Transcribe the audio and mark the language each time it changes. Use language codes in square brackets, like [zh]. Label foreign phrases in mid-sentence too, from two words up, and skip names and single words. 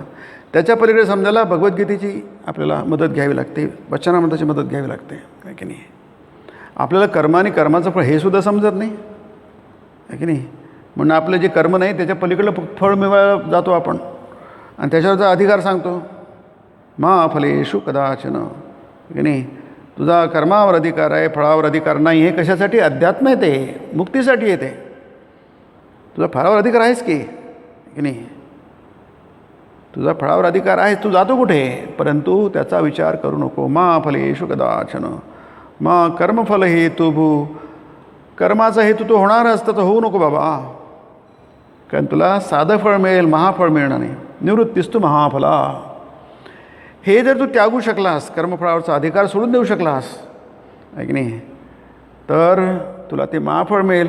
[mr] त्याच्या पलीकडे समजायला भगवद्गीतेची आपल्याला मदत घ्यावी लागते, वचनामृताची मदत घ्यावी लागते आहे की नाही. आपल्याला कर्म आणि कर्माचं फळ हे सुद्धा समजत नाही आहे की नाही. म्हणून आपलं जे कर्म नाही त्याच्या पलीकडलं फळ मिळवायला जातो आपण आणि त्याच्यावरचा अधिकार सांगतो [sa] मा फलेषु कदाचन [mr] की नाही. तुझा कर्मावर अधिकार आहे, फळावर अधिकार नाही. हे कशासाठी? अध्यात्म येते, मुक्तीसाठी येते. तुझा फळावर अधिकार आहेस की नाही? तुझा फळावर अधिकार आहे, तू जातो कुठे? परंतु त्याचा विचार करू नको. [sa] मा फलेषु कदाचन मा कर्मफल हेतुभू. [mr] कर्माचा हेतू तो होणार असतं तर होऊ नको बाबा, कारण तुला साधं फळ मिळेल, महाफळ मिळणार नाही. [sa] निवृत्तीस्तु महाफला. [mr] हे जर तू त्यागू शकलास, कर्मफळावरचा अधिकार सोडून देऊ शकलास आहे की नाही, तर तुला ते महाफळ मिळेल.